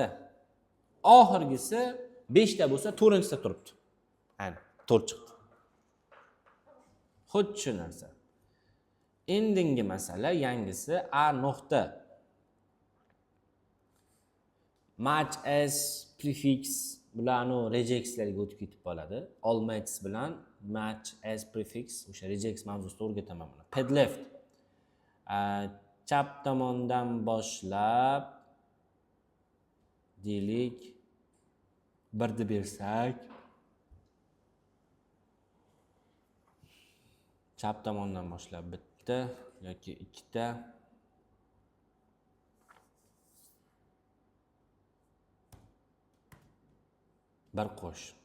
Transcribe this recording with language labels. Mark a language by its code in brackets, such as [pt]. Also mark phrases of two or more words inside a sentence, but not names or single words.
[uz] Oxirgisi 5 ta bo'lsa 4-da turibdi. Ana, 4 chiqdi. Xuddi shu narsa. Endingi masala yangisi A nuqta. [en] Match as prefix [uz] bilan rejexlarga o'tib ketib qoladi. [en] All match [uz] bilan [en] match as prefix [uz] o'sha regex mavzusida o'rgataman buni. [en] Pad left. [uz] Chap tomondan boshlab deylik 1 deb bersak, chap tomondan boshlab bitta yoki ikkita, bir qo'sh.